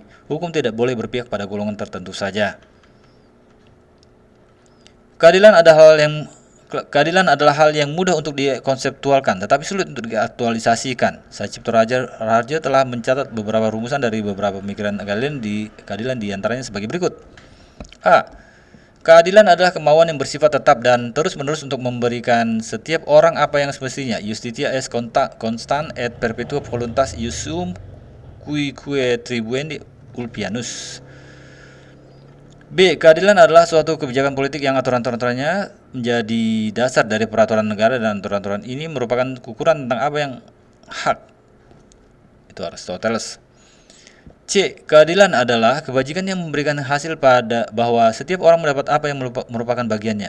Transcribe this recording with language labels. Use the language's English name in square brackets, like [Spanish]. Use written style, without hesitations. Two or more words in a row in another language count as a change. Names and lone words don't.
[Indonesian] Hukum tidak boleh berpihak pada golongan tertentu saja. Keadilan adalah hal yang mudah untuk dikonseptualkan, tetapi sulit untuk diaktualisasikan. Sabcipto Raharjo telah mencatat beberapa rumusan dari beberapa pemikiran keadilan di antaranya sebagai berikut. A. Keadilan adalah kemauan yang bersifat tetap dan terus-menerus untuk memberikan setiap orang apa yang semestinya. [Latin] Justitia est constant et perpetua voluntas iusum cuique tribuendi ulpianus. [Indonesian] B. Keadilan adalah suatu kebijakan politik yang aturan-aturannya menjadi dasar dari peraturan negara dan aturan-aturan ini merupakan ukuran tentang apa yang hak. Itu Aristoteles. C. Keadilan adalah kebajikan yang memberikan hasil pada bahwa setiap orang mendapat apa yang merupakan bagiannya.